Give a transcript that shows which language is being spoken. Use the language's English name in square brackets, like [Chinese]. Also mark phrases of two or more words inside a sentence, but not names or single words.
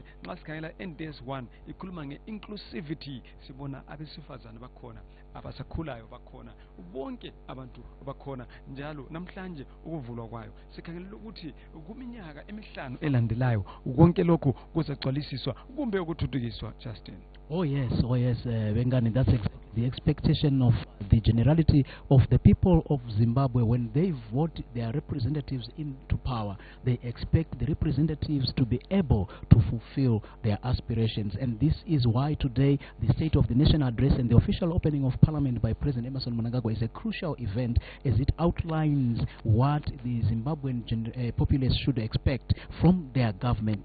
[North Ndebele] Nxa sikhangela NDS1 ikhuluma nge-inclusivity, sibona abesifazane bakhona, abasakhulayo bakhona, bonke abantu bakhona njalo namhlanje ukuvulwa kwayo. Sikhangelela ukuthi kuminyaka emihlanu elandelayo konke lokhu kuzagcwalisiswa kumbe ukuthuthukiswa. Justin. [English] Oh yes, Bengani, that's exactly the expectation of the generality of the people of Zimbabwe. When they vote their representatives into power, they expect the representatives to be able to fulfill their aspirations. And this is why today the State of the Nation address and the official opening of Parliament by President Emmerson Mnangagwa is a crucial event, as it outlines what the Zimbabwean populace should expect from their government.